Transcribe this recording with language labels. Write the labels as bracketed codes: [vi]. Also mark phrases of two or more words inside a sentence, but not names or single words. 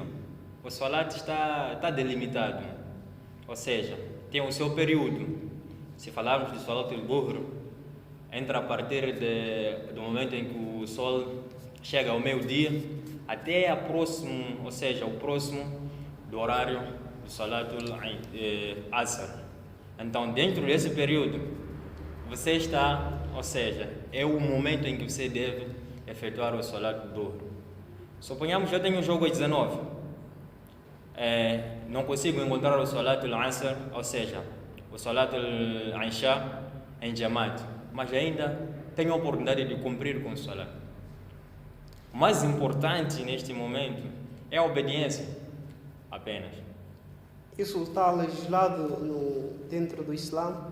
[pt] O salat está delimitado, ou seja, tem o seu período. Se falarmos de [ar] صلاة الظهر, [pt] entra a partir do momento em que o sol chega ao meio-dia até o próximo do horário do [ar] صلاة العصر. [pt] Então, dentro desse período, você está, ou seja, é o momento em que você deve efetuar o [ar] صلاة الظهر. [pt] Suponhamos que eu tenho um jogo às 19. Não consigo encontrar o [ar] صلاة العصر, [pt] ou seja, o [ar] صلاة العشاء [pt] em jamaat, mas ainda tenho a oportunidade de cumprir com o salat. O mais importante neste momento é a obediência, apenas. Isso está legislado dentro do Islã?